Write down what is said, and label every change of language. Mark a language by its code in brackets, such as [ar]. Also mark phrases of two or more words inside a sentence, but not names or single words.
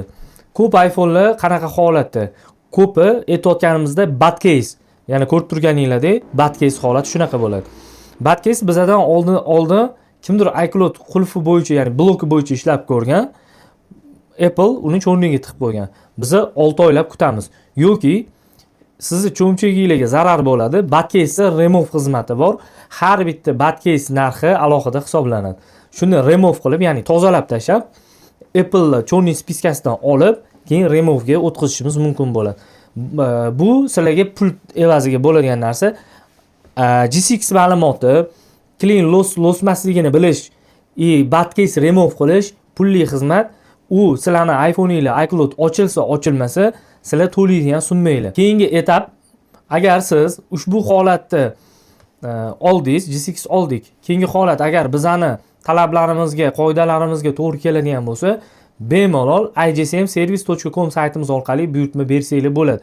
[uz] Ko'p iPhone'lar qanaqa holatda? Ko'pi aytayotganimizda [en] bad case, [uz] ya'ni ko'rib turganinglardek [en] bad case [uz] holati shunaqa bo'ladi. [en] Bad case [uz] bizdan oldin kimdir iCloud qulfi bo'yicha, ya'ni bloki bo'yicha ishlab ko'rgan, Apple uni cho'rniga tiqib qo'ygan. Biz 6 oylab kutamiz. Yoki sizni cho'mchagingizga zarar bo'ladi. [en] Bad case remove [uz] xizmati bor. Har bitta [en] bad case [uz] narxi alohida hisoblanadi. Shuni remove qilib, ya'ni tozalab tashlab, Apple [ru] чёрный спискасидан [uz] olib, keyin remove ga o'tkazishimiz mumkin bo'ladi. Bu sizlarga pul evaziga bo'ladigan narsa. GCX ma'lumoti, clean losmasligini bilish, [en] bad case remove [uz] qilish pulli xizmat. U sizlarning iPhone'inglar iCloud ochilsa, ochilmasa, sizlar to'laydigan summanglar. Keyingi etap, agar siz ushbu holatni oldingiz, GCX oldik. Keyingi holat, agar bizani talablarimizga, qoidalarimizga to'g'ri keladigan bo'lsa, bemalol igsmservice.com saytimiz orqali buyurtma bersanglar bo'ladi.